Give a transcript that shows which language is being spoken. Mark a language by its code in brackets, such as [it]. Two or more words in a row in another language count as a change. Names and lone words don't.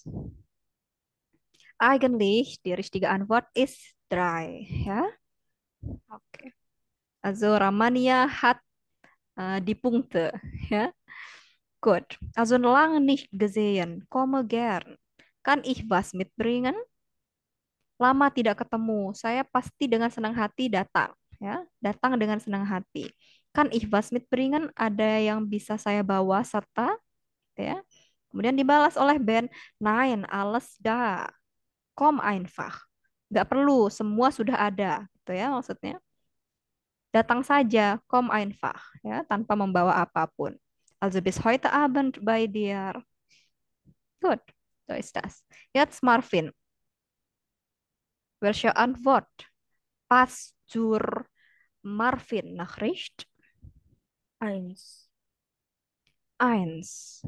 [de] Eigentlich, die richtige Antwort ist drei. Ja, okay. Also Ramania hat die Punkte. Ja, gut. Also lange nicht gesehen. Komme gern. Kann ich was mitbringen? [id] Lama tidak ketemu. Saya pasti dengan senang hati datang. Ya, datang dengan senang hati. [de] Kan ich was mitbringen? [id] Ada yang bisa saya bawa serta? Ya. Kemudian dibalas oleh Ben. [de] Nein, alles da. Komm einfach. [id] Nggak perlu, semua sudah ada. Gitu ya maksudnya. Datang saja, [de] komm einfach. [id] Ya, tanpa membawa apapun. [de] Also bis heute Abend bei dir. Gut, so ist das. Jetzt Marvin. Welche Antwort passt zur Marvin-Nachricht? Eins. Eins.